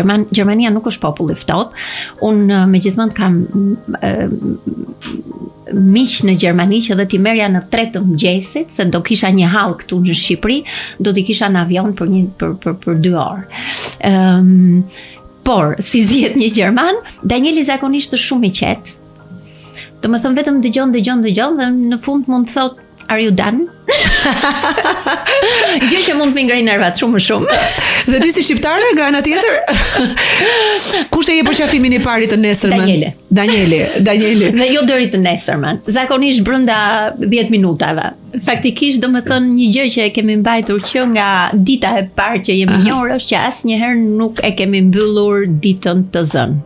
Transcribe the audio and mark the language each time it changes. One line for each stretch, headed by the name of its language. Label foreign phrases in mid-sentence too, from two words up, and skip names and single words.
Albanian: Gjermania nuk është popull i ftohtë. Unë megjithmonë kam miq në Gjermani që dhe ti merja në 3 të mëngjesit, se do kisha një hall këtu në Shqipëri, do t'i kisha në avion për 2 orë. Por, si zgjedh një gjerman, Danieli zakonisht është shumë i qetë. Do më thëmë vetëm dëgjon dhe në fund mund të thot,
English: are you done?
Albanian: Gjë që mund të më ngrej nervat shumë më shumë. Dhe ti si shqiptare nga ana tjetër? Kush e je për qafimin i parit të nesërmen? Danieli. Dhe jo deri të nesërmen. Zakonisht brenda 10 minutave. Faktikisht do më thënë një gjë që e kemi mbajtur që nga dita e parë që jemi njohur është që asnjëherë nuk e kemi mbyllur ditën të zënë.